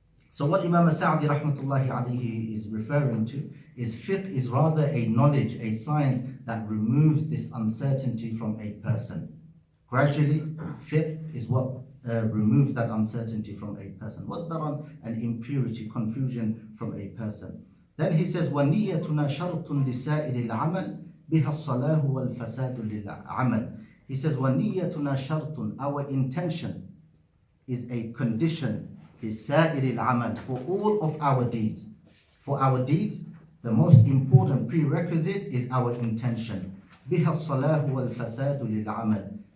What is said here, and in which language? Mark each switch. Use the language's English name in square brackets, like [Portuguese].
[English] So what Imam Sa'di rahmatullahi alayhi is referring to is fiqh is rather a knowledge, a science that removes this uncertainty from a person. Gradually, fiqh is what removes that uncertainty from a person. وَالدَّرَنْ and impurity, confusion from a person. Then he says, [Arabic] وَنِيَّتُنَا شَرْطٌ لِسَائِرِ الْعَمَلِ بِهَا الصَّلَاهُ وَالْفَسَادُ لِلْعَمَلِ. [English] He says, [Arabic] وَنِيَّتُنَا شَرْطٌ, [English] our intention is a condition [Arabic] لِسَائِرِ الْعَمَلِ, [English] for all of our deeds. For our deeds, the most important prerequisite is our intention. [Arabic] بِهَا الصَّلَاهُ وَالْفَسَادُ لِلْعَمَلِ.